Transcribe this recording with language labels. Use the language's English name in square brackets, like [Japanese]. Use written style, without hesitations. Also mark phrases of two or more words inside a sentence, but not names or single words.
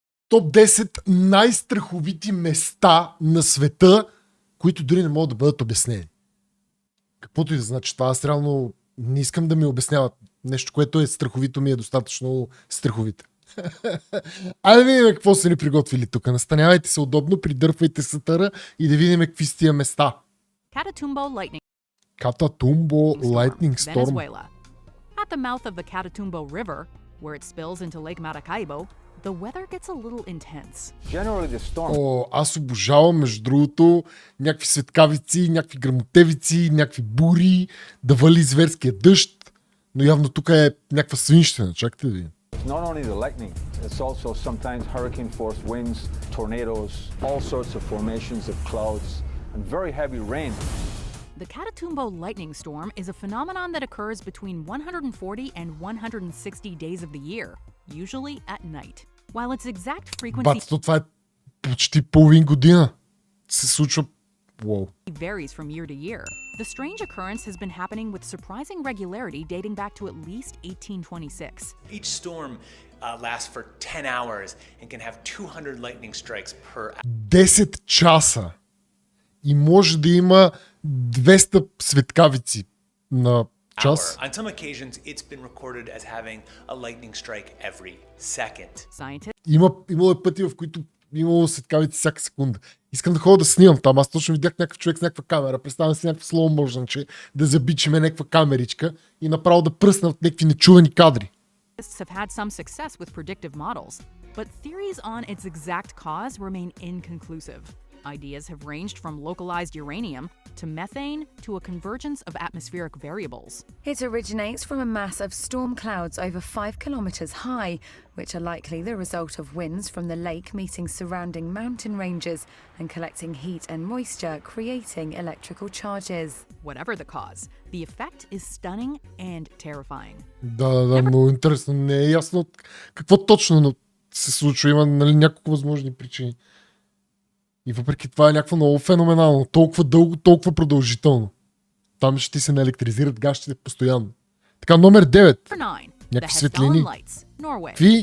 [Bulgarian] Топ 10 най-страховити места на света, които дори не могат да бъдат обяснени. Каквото и да значи това, аз реално не искам да ми обясняват нещо, което е страховито, ми е достатъчно страховито. Айде да видим какво са ни приготвили тук. Настанявайте се удобно, придърпвайте сатъра и да видим какви са тия места. [English] Catatumbo Lightning Storm. At the mouth of the Catatumbo River, where it spills into Lake Maracaibo, the weather gets a little intense. Generally the storm. [Bulgarian] О, аз обожавам, между другото, някакви светкавици, някакви гръмотевици, някакви бури, да вали зверския дъжд, но явно тук е някаква свинщина. Чакайте да видим. [English] Not only the lightning, it's also sometimes hurricane force winds, tornadoes, all sorts of formations of clouds, and very heavy rain. The Catatumbo lightning storm is a phenomenon that occurs between 140 and 160 days of the year, usually at night. While its exact frequency [Bulgarian] Това е почти половин година. Се случва. [English] Wow. varies from year to year, the strange occurrence has been happening with surprising regularity dating back to at least 1826. Each storm lasts for 10 hours and can have 200 lightning strikes per hour. [Bulgarian] 10 часа. И може да има 200 светкавици на час. [English] On some occasions, it's been recorded as having a lightning strike every second. [Bulgarian] Имало е пъти, в които имало светкавици всяка секунда. Искам да ходя да снимам там. Аз точно видях някакъв човек с някаква камера. Представям си някаква [English] slow motion, [Bulgarian] да забичиме някаква камеричка и направо да пръснат някакви нечувани кадри. [English] Have had some success with predictive models, but theories on its exact cause remain inconclusive. Ideas have ranged from localized uranium to methane to a convergence of atmospheric variables. It originates from a mass of storm clouds over 5 kilometers high, which are likely the result of winds from the lake meeting surrounding mountain ranges and collecting heat and moisture, creating electrical charges. Whatever the cause, the effect is stunning and terrifying. [Bulgarian] Да, много интересно. Не е ясно какво точно се случва. Има няколко възможни причини. И въпреки това е някакво много феноменално. Толкова дълго, толкова продължително. Там ще ти се наелектризират гащите постоянно. Така, номер 9. Някакви светлини. Какви?